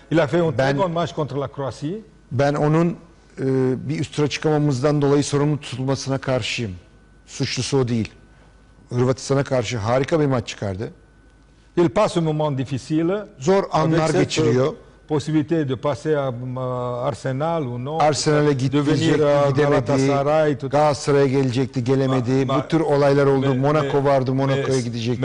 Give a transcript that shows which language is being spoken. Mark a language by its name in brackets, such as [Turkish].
[French] Il a fait un très bon match contre la Croatie. [Turkish] Ben onun bir üst tura çıkamamızdan dolayı sorumlu tutulmasına karşıyım. Suçlusu o değil. Hırvatistan'a karşı harika bir maç çıkardı. [French] Il passe un moment difficile. [Turkish] Zor anlar geçiriyor. [French] Possibilité de passer à Arsenal ou non. [Turkish] Arsenal'e gidemedi, Galatasaray'a gelecekti, gelemedi. Bu tür olaylar oldu. Monaco vardı, Monaco'ya gidecekti,